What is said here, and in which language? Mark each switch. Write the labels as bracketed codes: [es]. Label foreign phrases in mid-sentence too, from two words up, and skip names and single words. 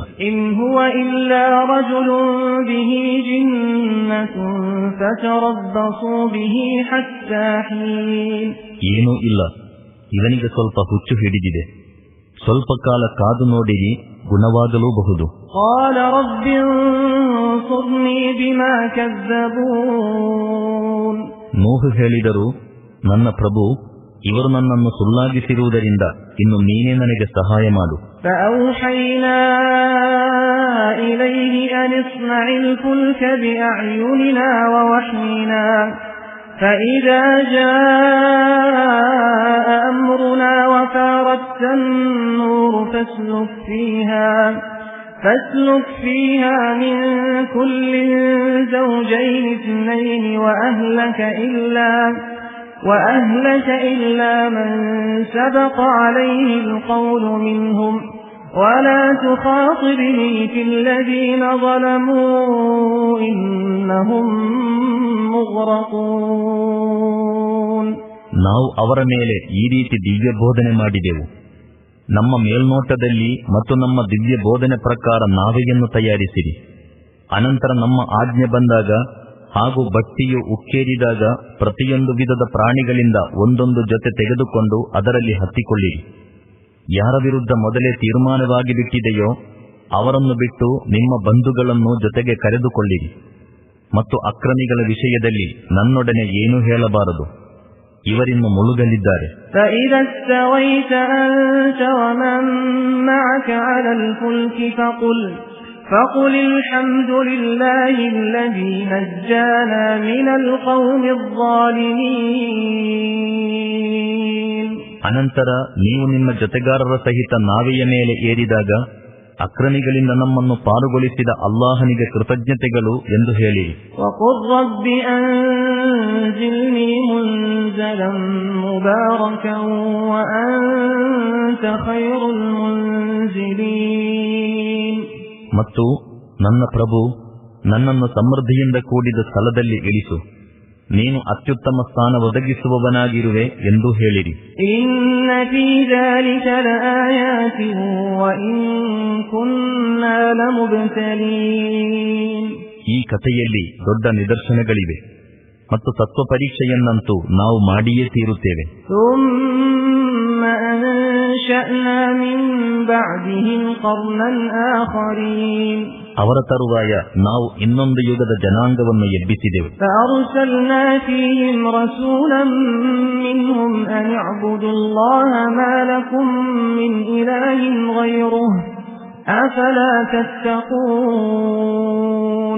[ar] إن هو إلا رجل به جنة فتربصوا به حتى حين. [kn] ಏನೂ ಇಲ್ಲ, ಇವನಿಗೆ ಸ್ವಲ್ಪ ಹುಚ್ಚು ಹಿಡಿದಿದೆ. ಸ್ವಲ್ಪ ಕಾಲ ಕಾದು ನೋಡಿರಿ, ಗುಣವಾಗಲೂಬಹುದು. [ar] قال رب انصرني بما كذبون. [kn] ನೂಹ್ ಹೇಳಿದರು, ನನ್ನ ಪ್ರಭು, ಇವರು ನನ್ನನ್ನು ಸುಳ್ಳಾಗಿಸಿರುವುದರಿಂದ ಇನ್ನು ನೀನೇ ನನಗೆ ಸಹಾಯ ಮಾಡು. [ar] فأوحينا إليه أن اصنع الفلك بأعيننا ووحينا فإذا جاء أمرنا وفارت النور فاسلك فيها من كل زوجين اثنين وأهلك إلا من سبق عليه القول منهم ولا تخاطبني في الذين ظلموا إنهم مغرقون. [kn] ನಾವು ಅವರ ಮೇಲೆ ಈ ರೀತಿ ದಿವ್ಯ ಬೋಧನೆ ಮಾಡಿದೆವು. ನಮ್ಮ ಮೇಲ್ನೋಟದಲ್ಲಿ ಮತ್ತು ನಮ್ಮ ದಿವ್ಯ ಬೋಧನೆ ಪ್ರಕಾರ ನಾವೆಯನ್ನು ತಯಾರಿಸಿರಿ. ಅನಂತರ ನಮ್ಮ ಆಜ್ಞೆ ಬಂದಾಗ ಹಾಗೂ ಬಟ್ಟಿಯು ಉಕ್ಕೇರಿದಾಗ ಪ್ರತಿಯೊಂದು ವಿಧದ ಪ್ರಾಣಿಗಳಿಂದ ಒಂದೊಂದು ಜೊತೆ ತೆಗೆದುಕೊಂಡು ಅದರಲ್ಲಿ ಹತ್ತಿಕೊಳ್ಳಿರಿ. ಯಾರ ವಿರುದ್ಧ ಮೊದಲೇ ತೀರ್ಮಾನವಾಗಿ ಬಿಟ್ಟಿದೆಯೋ ಅವರನ್ನು ಬಿಟ್ಟು ನಿಮ್ಮ ಬಂಧುಗಳನ್ನು ಜೊತೆಗೆ ಕರೆದುಕೊಳ್ಳಿರಿ. ಮತ್ತು ಅಕ್ರಮಿಗಳ ವಿಷಯದಲ್ಲಿ ನನ್ನೊಡನೆ ಏನೂ ಹೇಳಬಾರದು, ಇವರಿನ್ನು ಮುಳುಗಲಿದ್ದಾರೆ. [ar] فإذا استويت أنت ومن معك على الفلك فقل الحمد لله الذي نجانا من القوم الظالمين. [kn] ಅನಂತರ ನೀವು ನಿಮ್ಮ ಜೊತೆಗಾರರ ಸಹಿತ ನಾವೆಯ ಮೇಲೆ ಏರಿದಾಗ ಅಕ್ರಮಿಗಳಿಂದ ನಮ್ಮನ್ನು ಪಾರುಗೊಳಿಸಿದ ಅಲ್ಲಾಹನಿಗೆ ಕೃತಜ್ಞತೆಗಳು ಎಂದು ಹೇಳಿ. [ar] وقل رب أنزلني منزلا مباركا وأنت خير المنزلين. [kn] ಮತ್ತು ನನ್ನ ಪ್ರಭು, ನನ್ನನ್ನು ಸಮೃದ್ಧಿಯಿಂದ ಕೂಡಿದ ಸ್ಥಳದಲ್ಲಿ ಇಳಿಸು. ನೀನು ಅತ್ಯುತ್ತಮ ಸ್ಥಾನ ಒದಗಿಸುವವನಾಗಿರುವೆ ಎಂದು ಹೇಳಿರಿ. [ar] إن في ذلك لآيات وإن كنا لمبتلين. [kn] ಈ ಕಥೆಯಲ್ಲಿ ದೊಡ್ಡ ನಿದರ್ಶನಗಳಿವೆ ಮತ್ತು ತತ್ವ ಪರೀಕ್ಷೆಯನ್ನಂತೂ ನಾವು ಮಾಡಿಯೇ ತೀರುತ್ತೇವೆ. [ar] ثم أنشأنا من بعدهم قرنا آخرين. [kn] ಅವರ ತರುವಾಯ ನಾವು ಇನ್ನೊಂದು ಯುಗದ ಜನಾಂಗವನ್ನು ಎಬ್ಬಿಸಿದೆವು. [ar] فأرسلنا فيهم رسولا منهم أن اعبدوا الله ما لكم من إله غيره أفلا تتقون.